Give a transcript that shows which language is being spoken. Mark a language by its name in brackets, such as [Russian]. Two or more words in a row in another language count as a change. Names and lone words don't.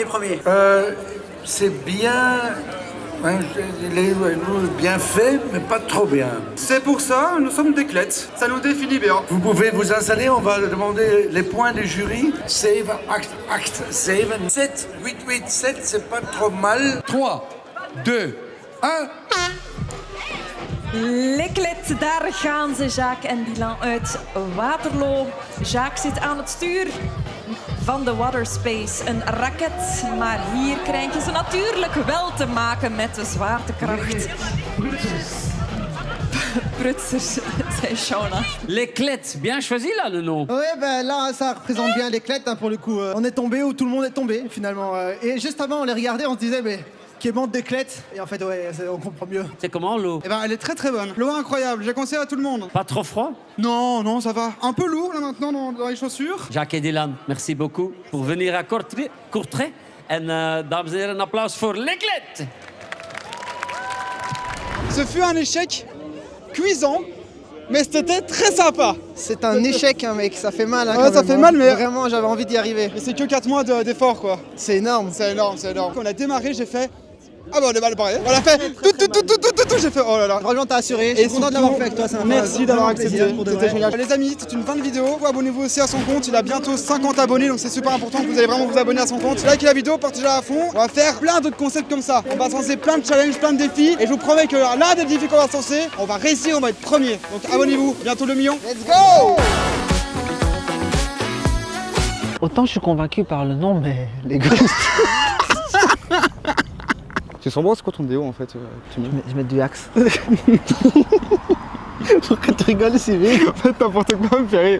[French] C'est bien, hein, il est bien fait, mais pas trop bien. C'est pour ça, nous sommes des clettes. Ça nous définit bien. Vous pouvez vous installer, on va demander les points du jury. Save, act, save. 7, 8, 8, 7, c'est pas trop mal. 3, 2, 1. [Dutch] Liklet, daar gaan ze, Jacques en Dylan uit Waterloo. Jacques zit aan het stuur van de Waterspace, een raket. Maar hier krijgen ze natuurlijk wel te maken met de zwaartekracht. Prutsers, zei Shona. [French] Les clettes, bien choisi là le nom. Ouais, ben là, ça représente bien les clettes, hein, pour le coup. On est tombé où tout le monde est tombé, finalement. Et juste avant, on les regardait, on se disait, mais qui est bande de clettes. Et en fait, ouais, on comprend mieux. C'est comment l'eau? Eh ben, elle est très très bonne. L'eau incroyable, j'ai conseillé à tout le monde. Pas trop froid? Non, non, ça va. Un peu lourd là maintenant dans les chaussures. Jacques et Dylan, merci beaucoup pour venir à Courtrai. [Dutch] En dames en heren, een applaus voor les clettes. [French] Ce fut un échec cuisant, mais c'était très sympa. C'est un échec, hein, mec, ça fait mal. Hein, Ouais, quand ça même, fait hein. mal, mais- Vraiment, j'avais envie d'y arriver. Mais c'est que 4 mois d'effort, quoi. C'est énorme. C'est énorme, c'est énorme. Quand on a démarré, j'ai fait Ah bah on est mal barré. On a fait tout, j'ai fait oh là là. Franchement, t'as assuré. Je suis content de l'avoir fait avec toi. Merci d'avoir accepté. C'était C'était génial. Les amis, c'est une fin de vidéo. Vous abonnez-vous aussi à son compte. Il a bientôt 50 abonnés, donc c'est super important que vous allez vraiment vous abonner à son compte. Likez la vidéo, partagez-la à fond. On va faire plein d'autres concepts comme ça. On va se lancer plein de challenges, plein de défis. Et je vous promets que l'un des défis qu'on va se lancer, on va réussir, on va être premier. Donc abonnez-vous. Bientôt le million. [English] Let's go! [French] Autant je suis convaincu par le nom, mais les gosses. Tu sens bon, c'est quoi ton déo en fait Je mets du axe. Pourquoi tu rigoles si vite? En fait, n'importe quoi me fait rire.